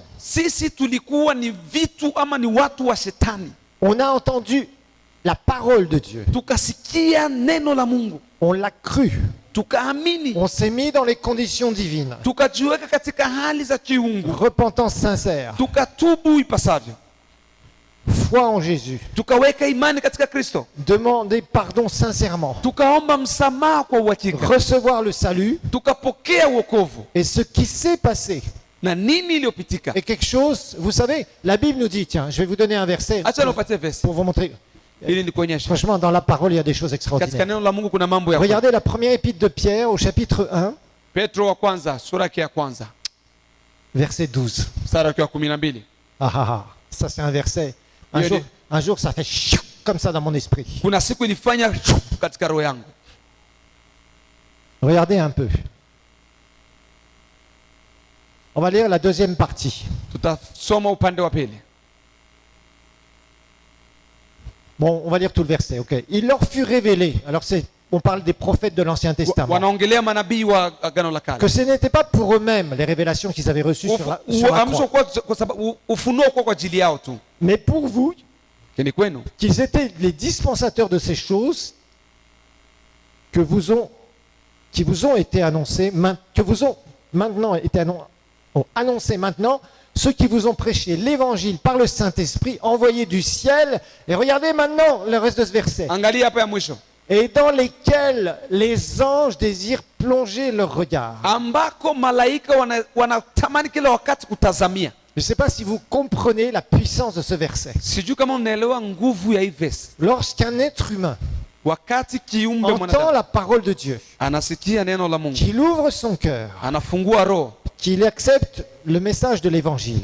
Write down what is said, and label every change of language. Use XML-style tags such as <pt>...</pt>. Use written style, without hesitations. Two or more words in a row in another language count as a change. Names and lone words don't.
<sw>Sisi tulikuwa ni vitu ama ni watu wa shetani.</sw> <fr>On a entendu la parole de Dieu.</fr> <sw>Tukasikia neno la Mungu,</sw> <fr>On l'a cru.</fr> <sw>tukaamini,</sw> <fr>On s'est mis dans les conditions divines.</fr> <sw>tukajiweka katika hali za kiungu,</sw> <fr>Repentance sincère.</fr> <sw>tukatubu ipasavyo,</sw> <fr>Foi en Jésus.</fr> <sw>tukaweka imani katika Kristo,</sw> <fr>Demander pardon sincèrement.</fr> <sw>tukaomba msamaha kwa uhakika,</sw> <fr>Recevoir le salut.</fr> <sw>tukapokea wokovu.</sw> <fr>Et ce qui s'est passé</fr> <sw>Na nini iliyopitika?</sw> <fr>est quelque chose, vous savez, la Bible nous dit, tiens, je vais vous donner un verset</fr> <sw>Acha nipatie verse</sw> <fr>pour vous montrer.</fr> <sw>ili nikuonyeshe.</sw> <fr>Franchement, dans la parole, il y a des choses</fr> <sw>Katika</sw> <fr>extraordinaires.</fr> <sw>neno la Mungu kuna mambo ya</sw> <fr>Regardez la première épître de Pierre au chapitre 1,</fr> <sw>Petro wa kwanza sura yake ya kwanza</sw> <fr>verset 12.</fr> <sw>mstari wake wa 12.</sw> <fr>Ah ah ah, ça c'est un verset. Il y a Un jour, ça fait chiou comme ça dans mon esprit.</fr> <sw>Kuna siku ilifanya katika roho yangu.</sw> <fr>Regardez un peu. On va lire la deuxième partie.</fr> <sw>Tutasoma upande wa pili.</sw> <fr>Bon, on va lire tout le verset, ok. Il leur fut révélé. Alors on parle des prophètes de l'Ancien Testament.</fr> <sw>Wanaongelea manabii wa agano la kale.</sw> <fr>Que ce n'était pas pour eux-mêmes les révélations qu'ils avaient reçues sur la croix.</fr> <sw>Kwa sababu ufunuo kwa ajili yao tu.</sw> <fr>Mais pour vous,</fr> <sw>Ni kwenu</sw> <fr>qu'ils étaient les dispensateurs de ces choses qui vous ont été annoncées, que vous ont maintenant été annoncées maintenant, ceux qui vous ont prêché l'évangile par le Saint-Esprit envoyé du ciel. Et regardez maintenant le reste de ce verset.</fr> <sw>Angalia hapa ya mwisho.</sw> <fr>Et dans lesquels les anges désirent plonger leur regard.</fr> <sw>Ambako malaika wanatamani kila wakati kutazamia.</sw> <fr>Je ne sais pas si vous comprenez la puissance de ce verset.</fr> <sw>Sijui kama unaelewa nguvu ya hii verse.</sw> <fr>Lorsqu'un être humain</fr> <sw>Wakati kiumbe</sw> <fr>entend</fr> <sw>mwanadamu</sw> <fr>la parole de Dieu,</fr> <sw>anasikia neno la Mungu,</sw> <fr>qu'il ouvre son cœur,</fr> <sw>anafungua roho,</sw> <fr>qu'il accepte le message de l'évangile,</fr>